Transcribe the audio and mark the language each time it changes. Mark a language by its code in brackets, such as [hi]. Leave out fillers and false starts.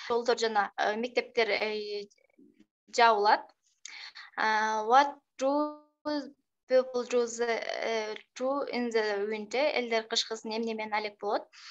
[ky] Жолдор жана мектептер жабылат. [en] What do people do in the winter? [ky] Элдер кышкысын эмне менен алек болот?